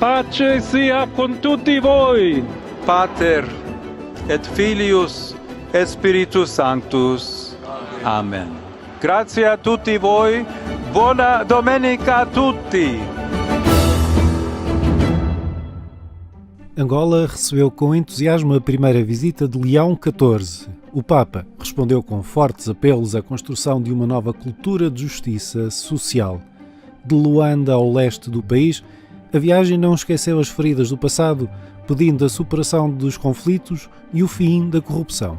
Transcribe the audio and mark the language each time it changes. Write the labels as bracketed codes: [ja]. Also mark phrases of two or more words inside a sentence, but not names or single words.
[it] pace sia con tutti voi. [la] Pater et Filius et Spiritus Sanctus. [it] Amen. Grazie a tutti voi. Buona domenica a tutti. [pt] Angola recebeu com entusiasmo a primeira visita de Leão XIV. O Papa respondeu com fortes apelos à construção de uma nova cultura de justiça social. De Luanda ao leste do país, a viagem não esqueceu as feridas do passado, pedindo a superação dos conflitos e o fim da corrupção.